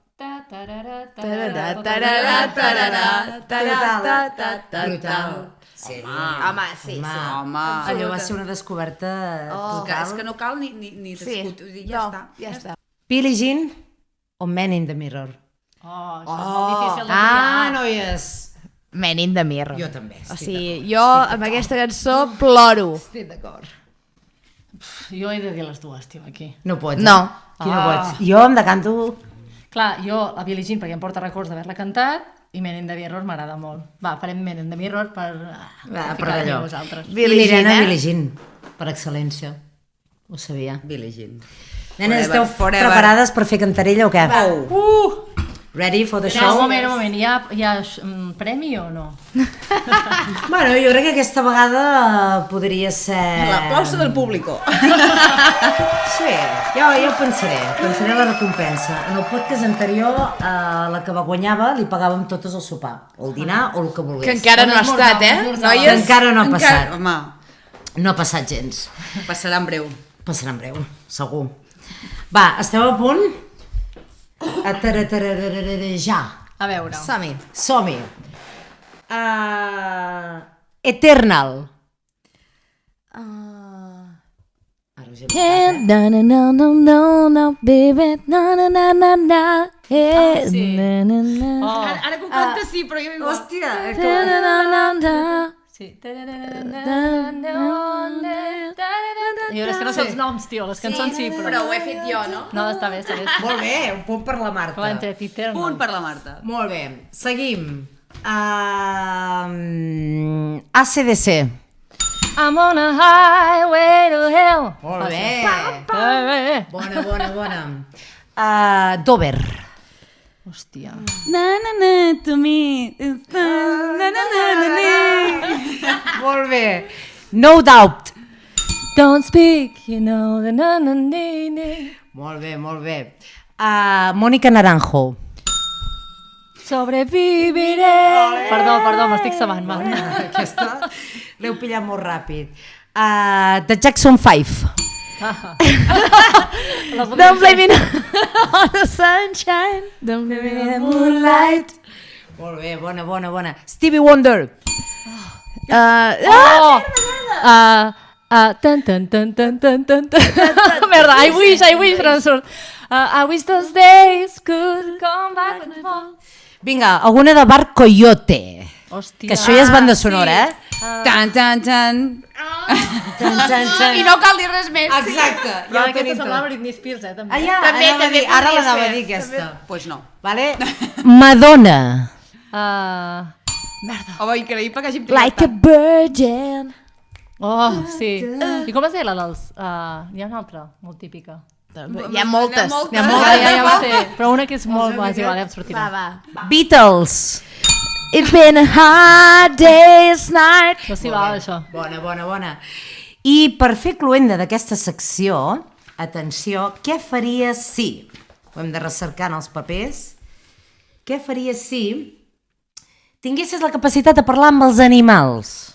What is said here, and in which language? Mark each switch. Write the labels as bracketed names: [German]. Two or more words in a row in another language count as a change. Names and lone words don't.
[Catalan] Brutal. Sí. Home, sí, Home. Allò va ser una descoberta total. És que no cal ni Sí, discutir, ja està. ja està. Billie Jean o Man in the Mirror? Oh, això és molt difícil de Ah, triar. noies! Man in the Mirror. Jo també, O estic sigui, jo amb aquesta cançó ploro. Estic d'acord. Jo he de dir les dues, tio, aquí. No pots. No. Qui no pots? Jo em decanto... Clar, jo a Billie Jean perquè em porta records d'haver-la cantat i Men in the Mirror m'agrada molt. Va, farem Men in the Mirror per per ficar-hi allò. vosaltres. I Billie Jean, l'Irene, eh? Billie Jean, per excel·lència. Ho sabia. Billie Jean. Nenes, Forever, esteu forever. preparades per fer cantarella o què? Oh. [English] Ready for the [Catalan] No, [English] show? [Catalan] un moment, hi ha premi o no? Bueno, jo crec que aquesta vegada podria ser... [Spanish] L'aplauso del público. [Catalan] Sí, jo ho pensaré la recompensa. En el podcast anterior, la que va guanyava li pagàvem totes el sopar, o el dinar o el que volgués. Que encara no ha estat, Que noies? encara no ha passat. Home, No ha passat gens. passarà en breu. Passarà en breu, segur. Va, esteu a punt? A ja. A veure. Som-hi. Som-hi. Eternal. Ara us he buscat, Na na na na na na baby na na na na na sí. na na na Oh, Ara que ho canta sí, però jo igual. Hòstia, na na na na. sí. Jo és que no sé els noms, tio, les cançons sí, però... ho he fet jo, no? No, està bé, està bé. molt bé, un punt per la Marta. Però entre Eternal. Punt per la Marta. Molt bé, seguim. ACDC. [English] I'm on a highway to hell. [Catalan] Molt bé. Eh. Bona. Dover. Hòstia. Na na na to me. Na na na na na. Molt bé. No Doubt. [English] Don't speak, you know, the na na na na. [Catalan] Molt bé. Mònica Naranjo. Sobreviviré. Perdó, m'estic sabant, va. Aquesta l'heu pillat molt ràpid. The Jackson 5. [English] Don't blame me on the sunshine. Don't blame me on the moonlight. [Catalan] Molt bé, bona. Stevie Wonder. Tan. Merda, [English] I wish, [Catalan] però no surt. [English] I wish those days could come back with more. [Catalan] Vinga, alguna de Bar Coyote. Hòstia. Que això ja és banda sonora, eh? Tan. Tan. I no cal dir res més. Exacte. Però aquesta semblava Britney Spears, també. Ja, També ara podria l'anava a ser. dir aquesta. [Spanish] Pues no. [Catalan] Vale? Madonna. Home, increïble que hàgim [English] Like a virgin. [Catalan] Oh, sí. I com es deia la dels... Hi ha una altra, molt típica. Hi ha moltes. N'hi Ja ha moltes. ho sé, però una que és molt... Va, és igual, ja em sortirà. Va. Beatles. [English] It's been a hard day's night. [Catalan] No s'hi val, això. Bona. I per fer cluenda d'aquesta secció, atenció, què faries si, ho hem de recercar en els papers, què faries si tinguessis la capacitat de parlar amb els animals?